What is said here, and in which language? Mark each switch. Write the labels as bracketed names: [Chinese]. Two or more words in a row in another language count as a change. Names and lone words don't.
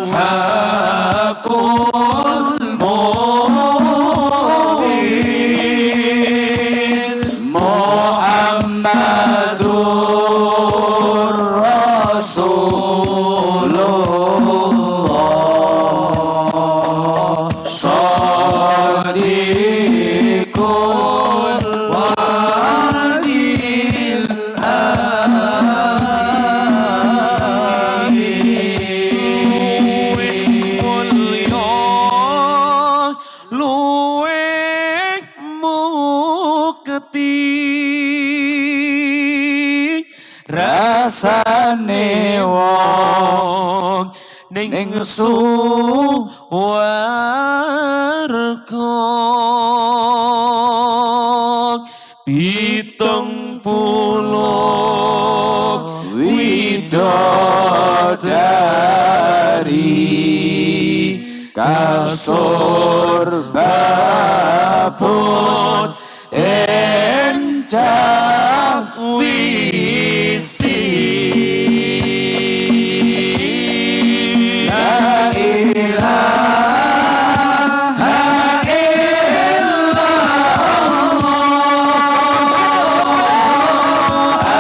[Arabic] الحق المبين محمد رسول الله صادق الوعد [Javanese] amin mulya luwih mukti rasane wong ning suwarga pitung puluh widodari kasur babut encang wisi [Arabic] لا إله إلا الله